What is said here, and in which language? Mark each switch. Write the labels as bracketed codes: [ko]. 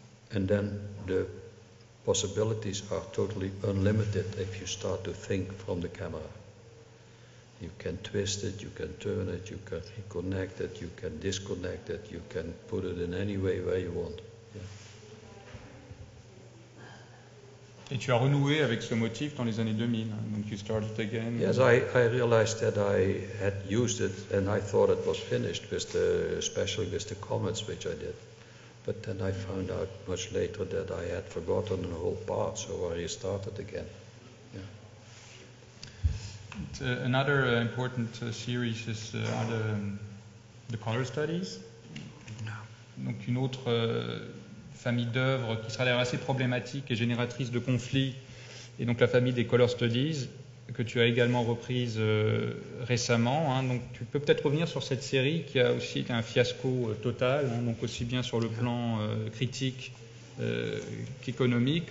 [en] And then the possibilities are totally unlimited if you start to think from the camera. You can twist it, you can turn it, you can reconnect it, you can disconnect it, you can put it in any way where you want. Yeah. [fr] Et tu as renoué avec ce motif dans les années 2000, donc [en] you started again. Yes, I realized that I had used it and I thought it was finished, especially with the comets which I did. But then I found out much later that I had forgotten the whole part, so I restarted again. Another important series are the color studies. [fr] Donc une autre famille d'œuvres qui sera d'ailleurs assez problématique et génératrice de conflits, et donc la famille des color studies que tu as également reprise récemment. Donc tu peux peut-être revenir sur cette série qui a aussi été un fiasco total, donc aussi bien sur le plan critique qu'économique.